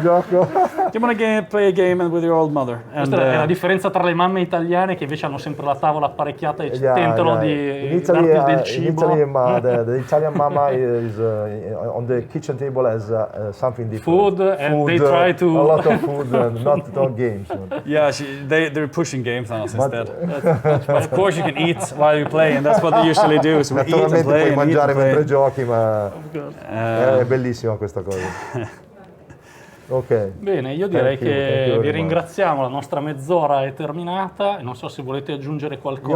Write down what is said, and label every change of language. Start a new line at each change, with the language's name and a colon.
English: Do you want to play a game with your old mother?
Italian: Questa è la differenza tra le mamme italiane che invece hanno sempre la tavola apparecchiata e tentano di darti del cibo.
English: In Italy, the Italian mama is on the kitchen table as something different. Food, and they try to... A lot of food and not games. Yeah, they're pushing games on us instead. Of course you can eat while you play, and that's what they usually do. So we eat and play.
Italian: Puoi mangiare mentre giochi, ma... È bellissima questa cosa. Ok. Bene, io direi che vi ringraziamo, la nostra mezz'ora è terminata, non so se volete aggiungere qualcosa.